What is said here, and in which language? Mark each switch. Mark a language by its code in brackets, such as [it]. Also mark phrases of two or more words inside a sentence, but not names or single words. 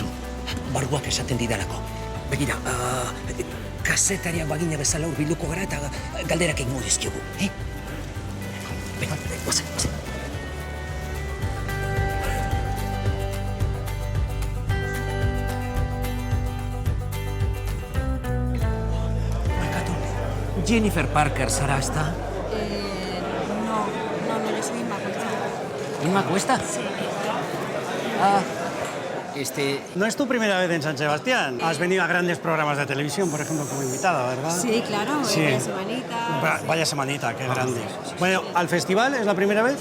[eu] Barguak esaten didalako. Begira, kazetariak bagina bezala hurbilduko gara eta galderak egingo dizkiogu, Venga, guazen. Barkatu, Jennifer Parker zara, ezta? [es] No, yo soy Inma Cuesta. ¿Inma Cuesta? Sí. No es tu primera vez en San Sebastián. Has venido a grandes programas de televisión, por ejemplo, como invitada, ¿verdad? Sí, claro, Sí. vaya semanita. Vaya semanita, qué grande. Bueno, ¿al festival es la primera vez?